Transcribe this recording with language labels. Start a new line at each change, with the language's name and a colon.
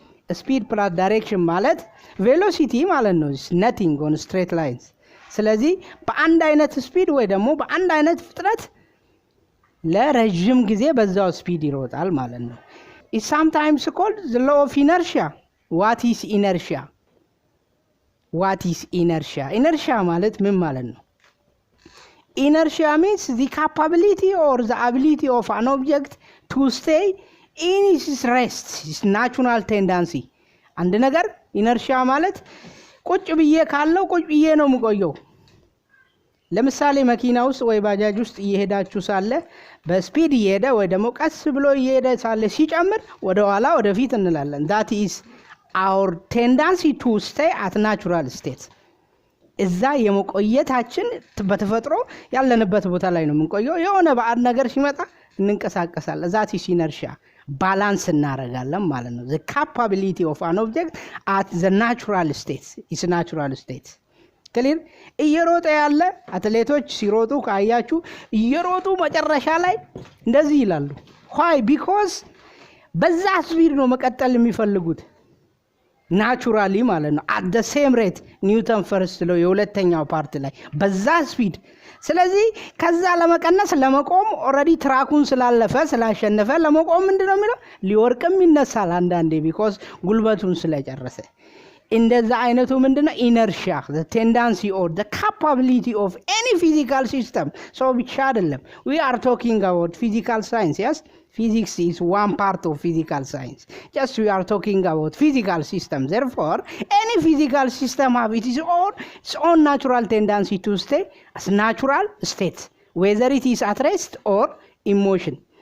English: speed plus direction
Amharic: ማለት velocity ማለት ነው
English: is nothing on straight lines።
Amharic: ስለዚህ በአንድ አይነት ስፒድ ወይ ደግሞ በአንድ አይነት ፍጥነት ለረጅም ጊዜ በዛው ስፒድ ይሮጣል ማለት ነው።
English: is sometimes called the law of inertia. What is inertia? What is inertia?
Amharic: Inertia ማለት ምን ማለት ነው?
English: Inertia means the capability or the ability of an object to stay in its rest, its natural tendency.
Amharic: አንድ ነገር inertia ማለት ቁጭ ብዬ ካለው ቁጭ ብዬ ነው የምቆየው። ለምሳሌ መኪና ውስጥ ወይ ባጃጅ ውስጥ እየሄዳችሁ ሳለ በስፒድ እየሄደ ወይ ደግሞ ቀስ ብሎ እየሄደ ሳለ ሲጨምር ወደ ኋላ ወደ ፊት እንላለን።
English: that is our tendency to stay at natural state.
Amharic: እዛ የመቆየታችን በተፈጥሮ ያለንበት ቦታ ላይ ነው የምንቆየው። የሆነ ባዕድ ነገር ሲመጣ እንንቀሳቀሳለን።
English: that is inertia.
Amharic: ባላንስ እናደርጋለን ማለት ነው።
English: the capability of an object at the natural state is natural state.
Amharic: ክሊር እየሮጠ ያለ አትሌቶች ሲሮጡ ካያችሁ እየሮጡ መጨረሻ ላይ እንደዚህ ይላሉ።
English: why?
Amharic: because በዛ ስፒድ ነው መቀጠል የሚፈልጉት naturally ማለት ነው።
English: at the same rate
Amharic: ኒውተን ፈርስት ለው የሁለተኛው ፓርት ላይ በዛ ስፒድ። ስለዚህ ከዛ ለመቀነስ ለመቆም ኦሬዲ ትራኩን ስላለፈ ስላሸነፈ ለመቆም ምንድነው የሚለው ሊወርቅም ይነሳል አንዳንዴ because ጉልበቱን ስለጨረሰ። እንደዛ አይነቱ ምንድነው inertia,
English: the tendency or the capability of any physical system. so
Amharic: ብቻ አይደለም
English: we are talking about physical science. yes, physics is one part of physical science. just we are talking about physical systems. therefore any physical system have its own natural tendency to stay as natural state, whether it is at rest or in motion.